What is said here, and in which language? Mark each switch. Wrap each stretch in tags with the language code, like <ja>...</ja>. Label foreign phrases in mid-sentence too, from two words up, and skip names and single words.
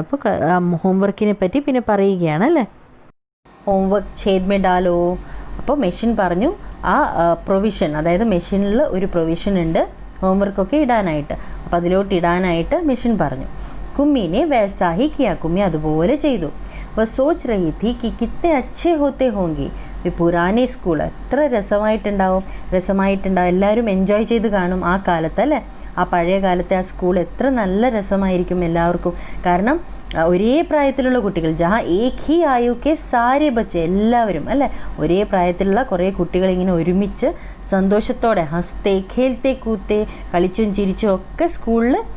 <ml>അപ്പോൾ ഹോംവർക്കിനെ പറ്റി പിന്നെ പറയുകയാണ് അല്ലേ ഹോംവർക്ക്</ml> <hi>छेद में डालो</hi> <ml>അപ്പോൾ മെഷീൻ പറഞ്ഞു ആ പ്രൊവിഷൻ അതായത് മെഷീനിൽ ഒരു പ്രൊവിഷൻ ഉണ്ട് ഹോംവർക്കൊക്കെ ഇടാനായിട്ട് അപ്പോൾ അതിലോട്ട് ഇടാനായിട്ട് മെഷീൻ പറഞ്ഞു</ml> <hi>कुम्मी ने वैसा ही किया</hi> <ml>കുമ്മി അതുപോലെ ചെയ്തു</ml> <hi>वो सोच रही थी कि कितने अच्छे होते होंगे</hi> <ml>ഈ പുരാനി സ്കൂൾ എത്ര രസമായിട്ടുണ്ടാവും എല്ലാവരും എൻജോയ് ചെയ്ത് കാണും ആ കാലത്ത് അല്ലേ ആ പഴയ കാലത്തെ ആ സ്കൂൾ എത്ര നല്ല രസമായിരിക്കും എല്ലാവർക്കും കാരണം ഒരേ പ്രായത്തിലുള്ള കുട്ടികൾ</ml> <hi>जहाँ एक ही आयु के सारे बच्चे</hi> <ml>എല്ലാവരും അല്ലേ ഒരേ പ്രായത്തിലുള്ള കുറേ കുട്ടികൾ ഇങ്ങനെ ഒരുമിച്ച് സന്തോഷത്തോടെ</ml> <hi>हँसते खेलते कूदते</hi> <ml>കളിച്ചും ചിരിച്ചും ഒക്കെ സ്കൂളിൽ</ml>